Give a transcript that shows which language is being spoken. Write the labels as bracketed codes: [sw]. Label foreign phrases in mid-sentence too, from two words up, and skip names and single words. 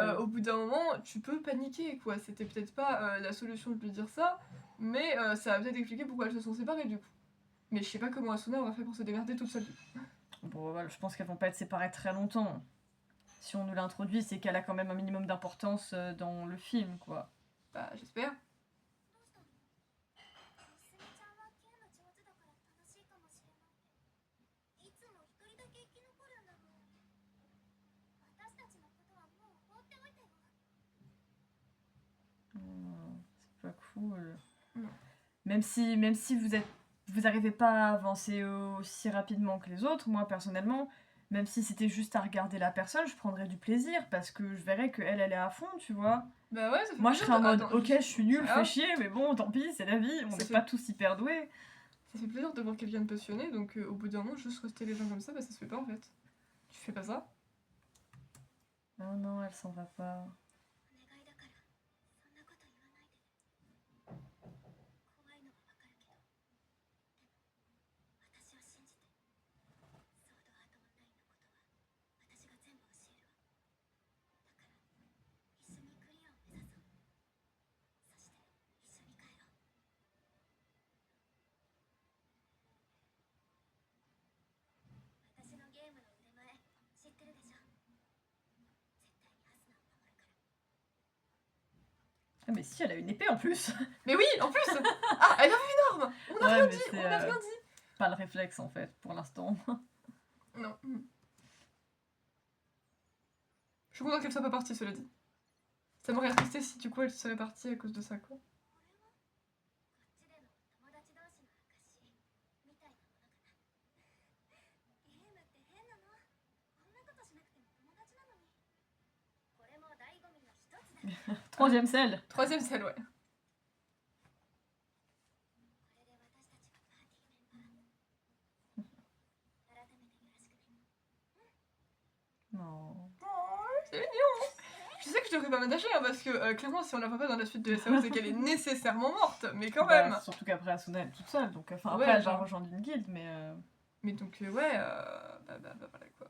[fr] Au bout d'un moment, tu peux paniquer quoi. C'était peut-être pas la solution de lui dire ça, mais ça va peut-être expliquer pourquoi elles se sont séparées du coup. Mais je sais pas comment Asuna aura fait pour se démerder toute seule. Bon, voilà, je pense qu'elles vont pas être séparées très longtemps. Si on nous l'introduit, c'est qu'elle a quand même un minimum d'importance dans le film, quoi. Bah j'espère. [ja] どうしたの娘ちゃんはゲーム上手だから楽しいかもしれないいつも一人だけ生き残るんだもん私たちのことはもう放っておいてよ [fr] C'est pas cool. Non. Même si vous arrivez pas à avancer aussi rapidement que les autres, moi personnellement, même si c'était juste à regarder la personne, je prendrais du plaisir parce que je verrais qu'elle est à fond, tu vois. Bah ouais, ça fait Moi je plaisir serais en de- mode attends, ok, je suis nulle, Ah. fais chier, mais bon, tant pis, c'est la vie, on Ça n'est fait- pas tous hyper doués. Ça fait plaisir de voir quelqu'un de passionné, donc au bout d'un moment, juste rester les gens comme ça, bah ça se fait pas en fait. Tu fais pas ça. Non, non, elle s'en va pas. [ja] お願いだからそんなこと言わないで怖いのはわかるけどでも私を信じてソードアートオンラインのことは私が全部教えるわだから一緒にクリアを目指そうそして一緒に帰ろう私のゲームの腕前知ってるでしょ絶対にアスナを守るから [fr] Ah, mais si, elle a une épée en plus. Mais oui, en plus Ah, elle a vu une arme On a Ouais, rien mais dit, c'est, on a rien dit Pas le réflexe en fait, pour l'instant. Non. Je suis contente qu'elle soit pas partie, cela dit. Ça m'aurait attristé si du coup elle serait partie à cause de ça, quoi. [ja] これはこっちでの友達同士の証みたいなものかなゲームって変なのこんなことしなくても友達なのにこれも醍醐味の一つだ [fr] Troisième selle. Troisième celle, ouais. [ja] これで私たちはパーティーメンバー改めてよろしくね [fr] Non. C'est mignon. Je sais que je devrais pas m'attacher hein, parce que clairement si on la voit pas dans la suite de SAO c'est qu'elle est nécessairement morte, mais quand Bah, même. surtout qu'après Asuna elle est toute seule, donc enfin Ouais, après elle va genre. rejoindre une guilde, mais Mais donc ouais, bah voilà quoi.